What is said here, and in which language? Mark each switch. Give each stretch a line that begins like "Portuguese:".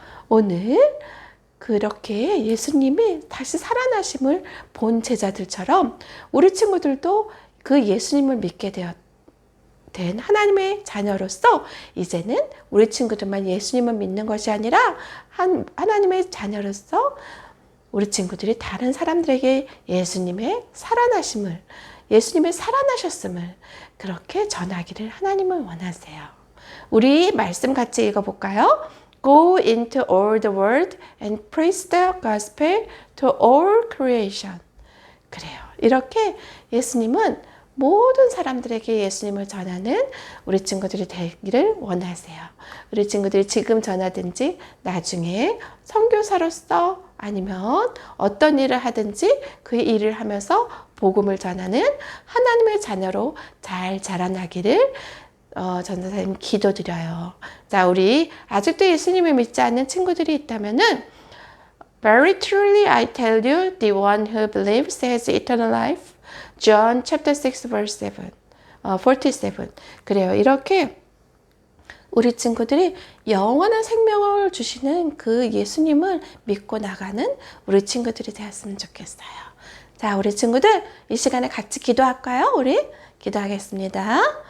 Korean: 오늘 그렇게 예수님이 다시 살아나심을 본 제자들처럼 우리 친구들도 그 예수님을 믿게 된 하나님의 자녀로서 이제는 우리 친구들만 예수님을 믿는 것이 아니라 하나님의 자녀로서 우리 친구들이 다른 사람들에게 예수님의 살아나심을, 예수님의 살아나셨음을 그렇게 전하기를 하나님은 원하세요. 우리 말씀 같이 읽어볼까요?
English: Go into all the world and preach the gospel to all creation.
Korean: 그래요. 이렇게 예수님은 모든 사람들에게 예수님을 전하는 우리 친구들이 되기를 원하세요. 우리 친구들이 지금 전하든지 나중에 선교사로서 아니면 어떤 일을 하든지 그 일을 하면서 복음을 전하는 하나님의 자녀로 잘 자라나기를 전도사님 기도드려요. 자, 우리 아직도 예수님을 믿지 않는 친구들이 있다면은
English: Very truly I tell you, the one who believes has eternal life. John chapter 6 verse 7, 47.
Korean: 그래요. 이렇게 우리 친구들이 영원한 생명을 주시는 그 예수님을 믿고 나가는 우리 친구들이 되었으면 좋겠어요. 자, 우리 친구들 이 시간에 같이 기도할까요? 우리 기도하겠습니다.